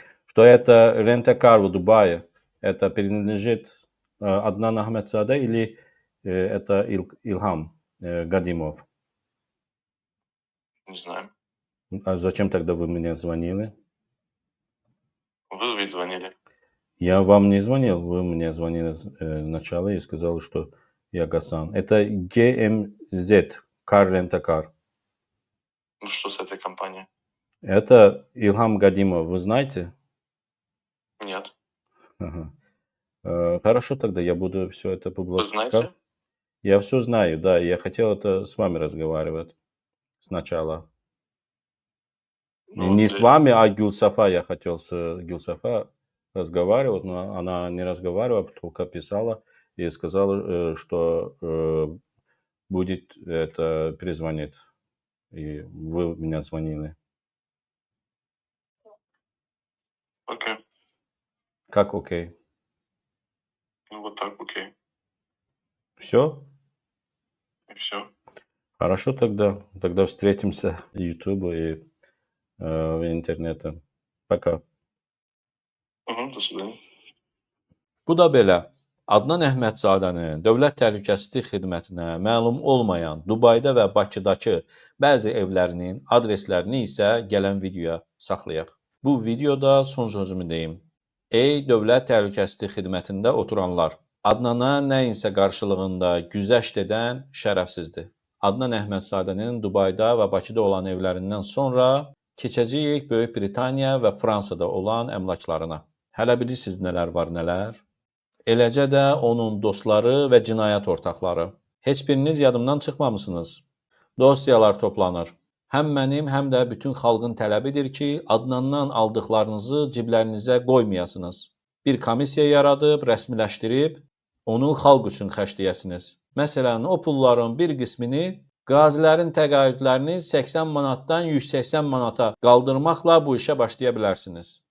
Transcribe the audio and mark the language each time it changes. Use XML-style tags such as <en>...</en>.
<ru>Что это рент-а-кар в Дубае. Это принадлежит Аднан Ахмедзаде или это Ильхам Гадимов? Не знаю. А зачем тогда вы мне звонили? Вы ведь звонили. Я вам не звонил, вы мне звонили сначала и сказали, что я Гасан. Это GMZ, Car Rent-A-Car. Что с этой компанией? Это Ильхам Гадимов, вы знаете? Нет. Ага. Хорошо, тогда я буду все это публиковать. Вы знаете? Я все знаю, да. Я хотел это с вами разговаривать сначала. Не с вами, а Гулсафа. Я хотел с Гулсафа разговаривать, но она не разговаривала, только писала и сказала, что будет это перезвонить. И вы меня звонили. Окей. Как окей? Вот так окей. Все? И все. Хорошо тогда. Тогда встретимся в YouTube и в интернете. Пока. До свидания.</ru> <az>Bu da belə. Adnan Əhmədzadənin Dövlət Təhlükəsizlik Xidmətinə məlum olmayan Dubayda və Bakıdakı bəzi evlərinin adreslərini isə gələn videoya saxlayaq. Bu videoda son sözümü deyim. Ey Dövlət Təhlükəsizlik Xidmətində oturanlar, Adnana nəyinsə qarşılığında güzəşt edən şərəfsizdir. Adnan Əhmədzadənin Dubayda və Bakıda olan evlərindən sonra keçəcəyik Böyük Britaniya və Fransada olan əmlaklarına. Hələ bilirsiniz nələr var, nələr? Eləcə də onun dostları və cinayət ortaqları. Heç biriniz yadımdan çıxmamısınız. Dosyalar toplanır. Həm mənim, həm də bütün xalqın tələbidir ki, Adnandan aldıqlarınızı ciblərinizə qoymayasınız. Bir komissiya yaradıb, rəsmiləşdirib, onu xalq üçün xərcləyəsiniz. Məsələn, o pulların bir qismini Qazilərin təqaüdlərini 80 manatdan 180 manata qaldırmaqla bu işə başlaya bilərsiniz.</az>